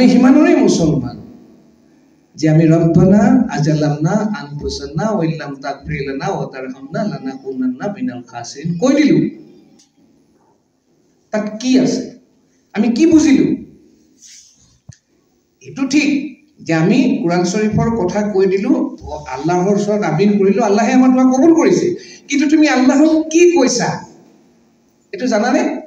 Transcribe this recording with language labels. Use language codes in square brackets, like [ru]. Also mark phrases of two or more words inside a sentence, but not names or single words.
[as] হিমানৰে মুছলমান যে আমি [ar] ربنا ظلمنا أنفسنا وإن لم تغفر لنا وترحمنا لنكونن من الخاسرين [as] কৈ দিলো। তাত কি আছে, আমি কি বুজিলো? এটো ঠিক যে আমি কুরআন শরীফৰ কথা কৈ দিলো, আল্লাহৰ ওচৰত আমিন কৰিলো, আল্লাহে আমাৰ দোয়া কবুল কৰিছে। কিন্তু তুমি আল্লাহক কি কৈছা এটো জানানে?